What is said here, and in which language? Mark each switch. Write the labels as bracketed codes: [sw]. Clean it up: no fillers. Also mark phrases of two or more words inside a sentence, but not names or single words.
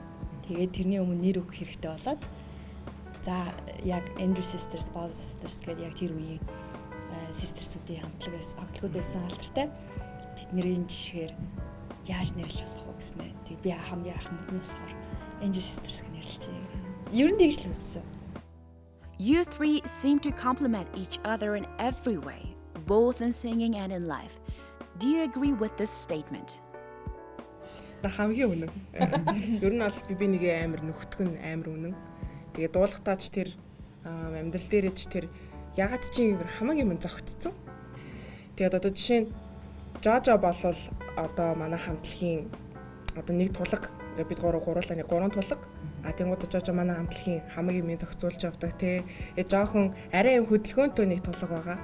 [mn] Тэгээд тэрний өмнө нэр өгөх хэрэгтэй болоод за яг Enji Sisters, Boz Sisters гэдэг яг тэр үеийн систерсүүдийн хамтлагууд байсан алдартай. Тэдний жишгээр яаж нэрлэж болох вэ гэснээр тэг би хамгийн анх модон болохоор Enji Sisters гэж нэрлэжээ. Ер нь тэгж л үссэн. [en] You three seem to complement each other in every way, both in singing and in life. Do you agree with this statement? [mn] Хамгийн үнэн. Ер нь бол би нэгээ амар нөхтгөн амар үнэн. Тэгээ дуулахтаач тэр амьдрал дээрээч тэр ягаад ч юм хамгийн юм зөгцсөн. Тэгээд одоо жишээ нь Jojo болвол одоо манай хамтлагийн одоо нэг тулаг бид гуруулаа нэг гурван тулаг тэнгууд Jojo манай хамтлагийн хамгийн юм зохицуулж явдаг те жоохон арай юм хөдөлгөөнтэй нэг тулаг байгаа.